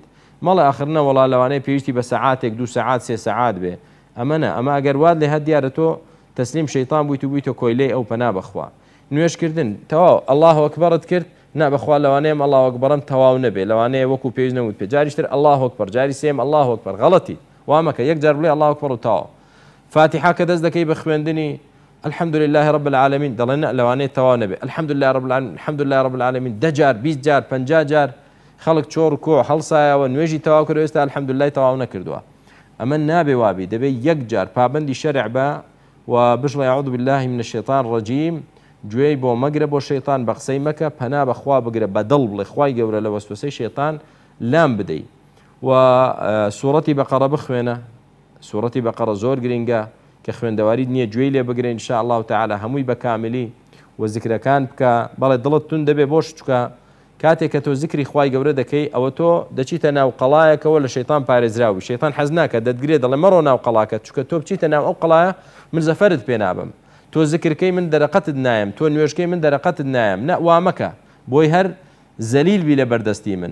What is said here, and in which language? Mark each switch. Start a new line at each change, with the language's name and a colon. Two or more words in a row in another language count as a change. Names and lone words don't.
Central Kurdish: مەڵێ ئاخرنە وەڵا لەوانەیە پێویستی بە سەعاتێک 2 سەعات 3 سەعات بێ، ئەمەنە ئەمە ئەگەر وات لێ هەر دیارە تۆ تەسلیم شەیطان بوویت و بوویتە کۆیلەی ئەو پەنا بەخوا. نوێژکردن تەواو
Arabic: ئەڵڵاهو ئەکبەرت
Central Kurdish: کرد، نا بەخوا لەوانەیەم
Arabic: ئەڵڵاهو ئەکبەرم
Central Kurdish: تەواو نەبێ، لەوانەیە وەکو پێویست نەوت پێ، جاریشتر
Arabic: ئەڵڵاهو ئەکبەر،
Central Kurdish: جاری سێم
Arabic: ئەڵڵاهو ئەکبەر،
Central Kurdish: غەڵەتی وامەکە، یەک جار بڵێ
Arabic: ئەڵڵاهو ئەکبەر
Central Kurdish: و تەواو. فاتحە کە دەست دەکەی بە خوێندنی
Arabic: الحمد لله رب العالمين
Central Kurdish: دەڵێن لەوانەیە تەواو نەبێ،
Arabic: الحمد لله رب العالمين، الحمد لله رب العالمين
Central Kurdish: 10 جار 20 جار 50 جار خەڵک چۆڕ کۆ هەڵسایەوە نوێژی تەواو کرد، ئێستا
Arabic: الحمد لله
Central Kurdish: تەواو نەکردووە. ئەمە نابێ وابی، دەبێت یەک جار پابەندی شەرع بە و بژڵێ
Arabic: ئەعوذ بالله من الشیطان الرجیم،
Central Kurdish: گوێی بۆ مەگرە بۆ شەیطان، بە قسەی مەکە، پەنا بەخوا بگرە، بەدڵ بڵێ خوای گەورە لە وەسوسەی شەیطان لام بدەی. و سوورەتی بەقەرە بخوێنە، سوورەتی بەقەرە زۆر گرنگە کە خوێندەواری نییە، گوێی لێ بگرێن
Arabic: ان شاء الله تعالی
Central Kurdish: هەمووی بە کاملی و ذکرەکان بکە. بەڵێ دڵت تون دەبێ بۆش چکە کاتێک کە تۆ ذکری خوای گەورە دەکەی ئەوە تۆ دەچیتە ناو قەڵایەکەوە لە شەیطان پارێزراوی. شەیطان حەز ناکە دەتگرێ دەڵێ مەڕۆ ناو قەڵاکەت، چکە تۆ بچیتە ناو ئەو قەڵایە من زەفەرت پێ نابم، تۆ ذکرکەی من دەرەقەتت نایم، تۆ نوێژکەی من دەرەقەتت نایم، نە وامەکە بۆی هەر زەلیل بی لە بەردەستی من.